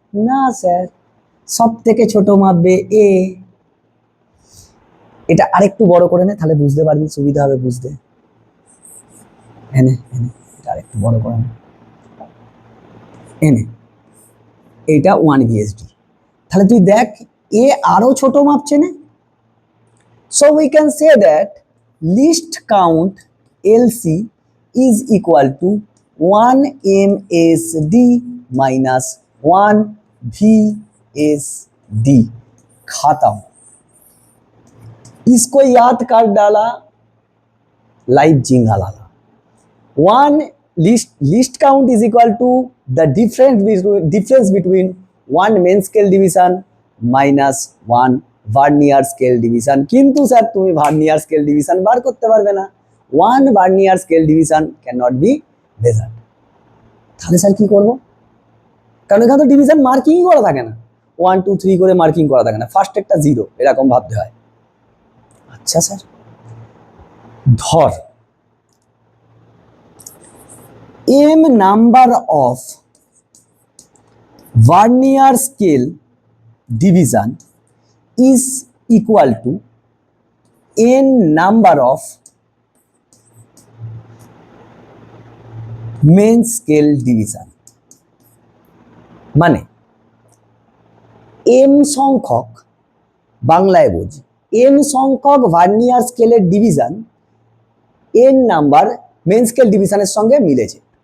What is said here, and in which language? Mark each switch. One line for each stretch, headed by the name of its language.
Bangla: না স্যার, সব থেকে ছোট মাপবে এ। এটা আরেকটু বড় করে নে, তাহলে বুঝতে পারবি, সুবিধা হবে বুঝতে। এনে এনে এটা আরেকটু বড় করে নে, এনে এইটা 1 VSD। তাহলে তুই দেখ এ আরো ছোট মাপছে না।
English: So we can say that least count LC is equal to 1 MSD minus 1 VSD।
Hindi: खत्म। इसको याद कर डाला, लाइव जिंगा लाला।
English: 1 least count is equal to the difference between 1 main scale division minus 1 vernier scale division.
Bangla: কিন্তু স্যার তুমি vernier scale division বার করতে পারবে না, 1 vernier scale division
English: Can not be measured.
Bangla: তাহলে স্যার কি করব? কারণ এখানে তো ডিভিশন মার্কিং করা থাকে না, 1 2 3 করে মার্কিং করা থাকে না, ফার্স্ট একটা 0 এরকম ভাবতে হয়। আচ্ছা স্যার, ধর
English: m number of vernier scale division is equal to n number of main scale division।
Bangla: মানে m সংখ্যক, বাংলায় বুঝি, m সংখ্যক ভার্নিয়ার স্কেলের division n number main scale ডিভিশনের সঙ্গে মিলেছে।